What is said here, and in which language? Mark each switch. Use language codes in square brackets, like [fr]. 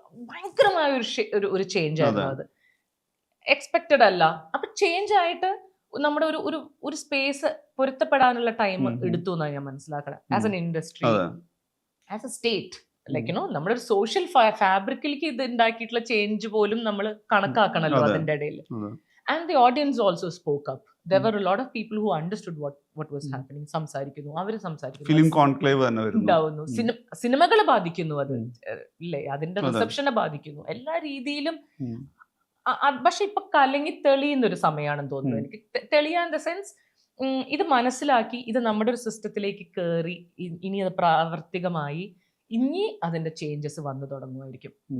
[ml] ഭയങ്കരമായ ഒരു ചേഞ്ച് ആയിരുന്നു അത്. എക്സ്പെക്റ്റഡ് അല്ല. അപ്പൊ ചേഞ്ച് ആയിട്ട് നമ്മുടെ ഒരു സ്പേസ് പൊരുത്തപ്പെടാനുള്ള ടൈം എടുത്തു എന്നാണ് ഞാൻ മനസ്സിലാക്കണം. As an industry, as A state, like നമ്മുടെ ഒരു സോഷ്യൽ ഫാബ്രിക്കിലേക്ക് ഇത് ഉണ്ടാക്കിയിട്ടുള്ള ചേഞ്ച് പോലും നമ്മൾ കണക്കാക്കണല്ലോ അതിന്റെ ഇടയിൽ. [en] And the audience also spoke up. There were a lot of people who understood what was happening. [ml] സംസാരിക്കുന്നു, അവര് സംസാരിക്കുന്നു, ഫിലിം കോൺക്ലേവ് തന്നെ ഉണ്ടാവുന്നു, സിനിമകളെ ബാധിക്കുന്നു, അത് അല്ലേ അതിന്റെ റിസപ്ഷനെ ബാധിക്കുന്നു, എല്ലാ രീതിയിലും. പക്ഷെ ഇപ്പൊ കലങ്ങി തെളിയുന്ന ഒരു സമയമാണെന്ന് തോന്നുന്നു എനിക്ക്. തെളിയാൻ ദ സെൻസ് ഇത് മനസ്സിലാക്കി ഇത് നമ്മുടെ ഒരു സിസ്റ്റത്തിലേക്ക് കയറി ഇനി അത് പ്രാവർത്തികമായി ഇനി അതിന്റെ ചേഞ്ചസ് വന്നു തുടങ്ങുമായിരിക്കും.